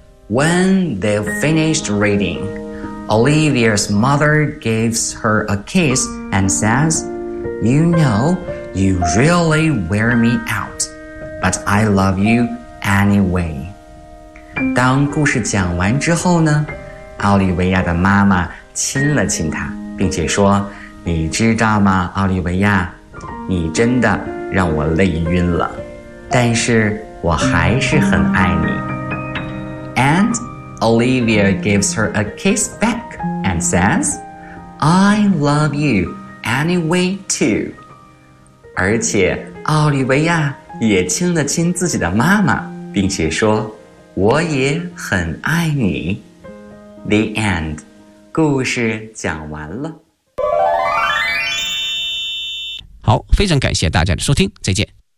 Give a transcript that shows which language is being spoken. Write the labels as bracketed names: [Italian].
[English] When they finished reading, Olivia's mother gives her a kiss and says, You know, you really wear me out, but I love you anyway. [Chinese] 当故事讲完之后呢，奥利维亚的妈妈亲了亲她，并且说，你知道吗，奥利维亚，你真的让我累晕了，但是我还是很爱你。 [English] And Olivia gives her a kiss back and says, I love you anyway too. [Chinese] 而且奥利维亚也亲了亲自己的妈妈，并且说，我也很爱你。 The end. 故事讲完了。好，非常感谢大家的收听，再见。